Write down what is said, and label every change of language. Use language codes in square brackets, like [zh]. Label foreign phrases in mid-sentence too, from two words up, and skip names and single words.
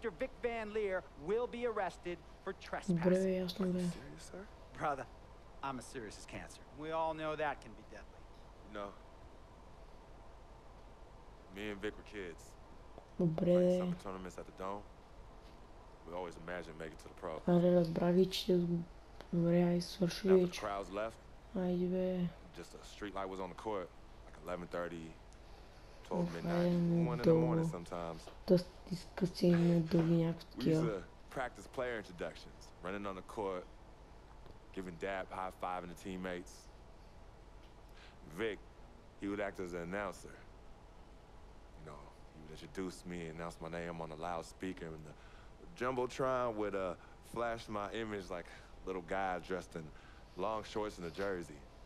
[en] Vic Van Leer will be arrested for trespassing. Are you serious, sir? Brother, I'm as serious as cancer. We all know that can be deadly. No. Me and Vic were kids. [bg] Добре. [en] Summer tournaments at the Dome. We always imagined making to the pro. [bg] Аре, разбрали, че добре, ай свърши [en] After the [bg] вече. [en] crowds left, [bg] Айде бе. [en] just a street light was on the court, like 11:30, 12 midnight, 1 in the morning sometimes. [bg] Доста изкъсени дълги някакви [en] We used [bg] такива. [en] to practice player introductions, running on the court, giving dab, high-fiving the teammates. Vic, he would act as an announcer. You know, he would introduce me and announce my name on a loudspeaker, and the Jumbotron would flash my image like a little guy dressed in long shorts and a jersey.